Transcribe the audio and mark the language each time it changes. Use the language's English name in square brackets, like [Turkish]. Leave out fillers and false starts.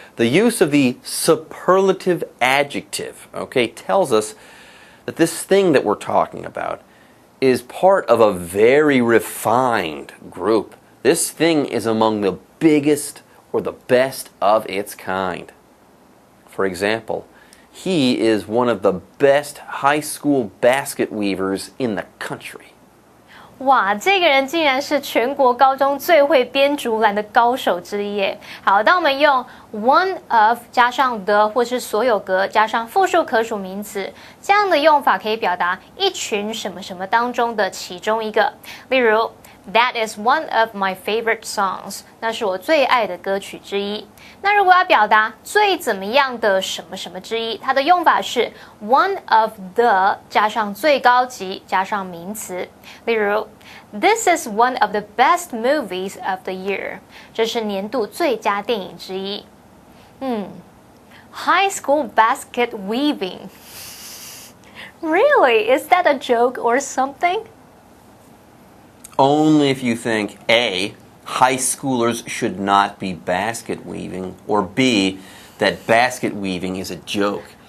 [English] The use of the superlative adjective, okay, tells us that this thing that we're talking about is part of a very refined group. This thing is among the biggest or the best of its kind. For example, he is one of the best high school basket weavers in the country. [Chinese] 哇，这个人竟然是全国高中最会编竹篮的高手之一耶！好，当我们用 one of 加上 the 或是所有格加上复数可数名词，这样的用法可以表达一群什么什么当中的其中一个。 [English] 例如 That is one of my favorite songs. [Chinese] 那是我最爱的歌曲之一。那如果要表达最怎么样的什么什么之一，它的用法是 one of the 加上最高级加上名词。 [English] 例如 This is one of the best movies of the year. [Chinese] 这是年度最佳电影之一。 [English] High school basket weaving. Really? Is that a joke or something? Only if you think A, high schoolers should not be basket weaving, or B, that basket weaving is a joke.